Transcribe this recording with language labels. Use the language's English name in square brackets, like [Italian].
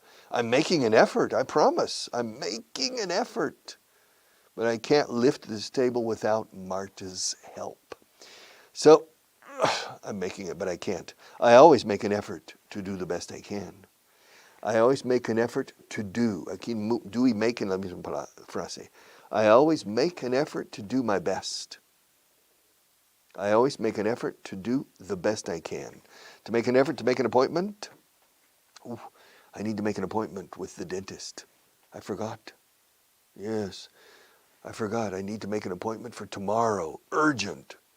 [English] I'm making an effort, I promise. I'm making an effort. But I can't lift this table without Marta's help. So, I'm making it, but I can't. I always make an effort to do the best I can. I always make an effort to do. [Spanish] Aquí do y make en la misma frase. [English] I always make an effort to do my best. I always make an effort to do the best I can. To make an effort to make an appointment. I need to make an appointment with the dentist. I forgot. Yes, I forgot. I need to make an appointment for tomorrow. Urgent.